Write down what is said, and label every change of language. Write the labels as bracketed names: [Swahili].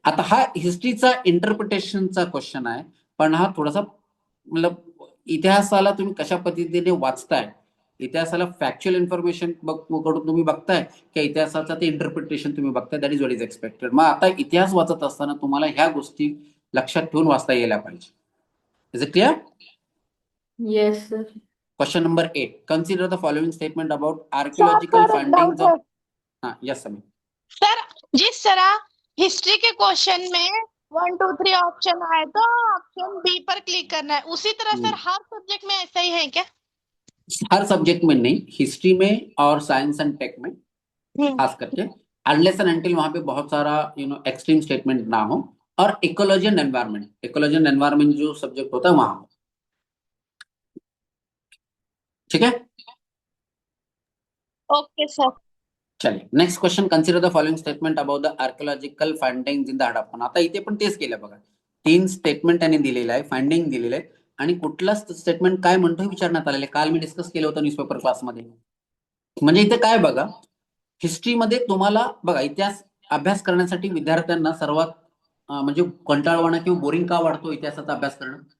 [Marathi] आता हा हिस्ट्रीचा इंटरप्रिटेशनचा क्वेश्चन आहे पण हा थोडासा मतलब इतिहासाला तुम्ही कशा पद्धतीने वाचताय, इतिहासाला फॅक्च्युअल इन्फॉर्मेशन कडून तुम्ही बघताय की इतिहासाचा ते इंटरप्रिटेशन तुम्ही बघताय. [English] That is what is expected. [Marathi] मग आता इतिहास वाचत असताना तुम्हाला ह्या गोष्टी लक्षात ठेवून वाचता यायला पाहिजे. [English] Is it clear? Yes, sir. Question number 8. Consider the following statement about archaeological findings of. [Hindi] हाँ यस समीर. सर जिस तरह हिस्ट्री के क्वेश्चन में 1, 2, 3 ऑप्शन आए तो ऑप्शन बी पर क्लिक करना है, उसी तरह सर हर सब्जेक्ट में ऐसा ही है क्या? हर सब्जेक्ट में नहीं, हिस्ट्री में और साइंस एंड टेक में खास करके अनलेस एंड अनटिल वहां पे बहुत सारा एक्सट्रीम स्टेटमेंट ना हो. और इकोलॉजी एंड एनवायरमेंट जो सब्जेक्ट होता है वहां. ठीक है. [English] Okay sir. [Hindi] चलिए next question. [English] Consider the following statement about the archaeological findings in the Harappa. [Marathi] आता इथे पण तेच केलं बघा. 3 स्टेटमेंट त्यांनी दिलेलं आहे, फाइंडिंग दिलेलं आहे आणि कुठला स्टेटमेंट काय म्हणतो विचारण्यात आलेलं आहे. काल मी डिस्कस केलं होतं न्यूजपेपर क्लासमध्ये. म्हणजे इथे काय बघा हिस्ट्रीमध्ये तुम्हाला बघा, इतिहास अभ्यास करण्यासाठी विद्यार्थ्यांना सर्वात म्हणजे कंटाळवाणा किंवा बोरिंग का वाटतो इतिहासाचा अभ्यास करणं?